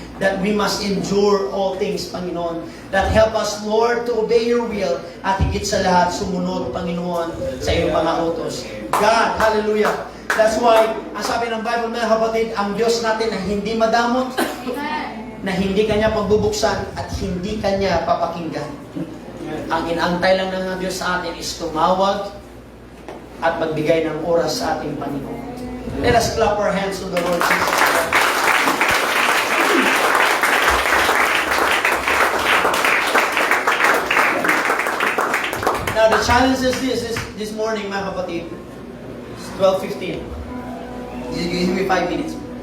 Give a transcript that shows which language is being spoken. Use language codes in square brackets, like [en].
[en] That we must endure all things, Panginoon. That help us, Lord, to obey your will [tl] at higit sa lahat, sumunod, Panginoon, sa iyong mga utos. [en] God, hallelujah. That's why, [tl] ang sabi ng Bible, mga kapatid, ang Diyos natin na hindi madamot, na hindi Kanya pagbubuksan at hindi Kanya papakinggan. Ang inaantay lang ng Diyos sa atin is tumawag at magbigay ng oras sa ating Panginoon. [en] Let us clap our hands to the Lord Jesus Christ. Now, the challenge is this morning, [tl] mga kapatid. [en] It's 12:15. Give me 5 minutes.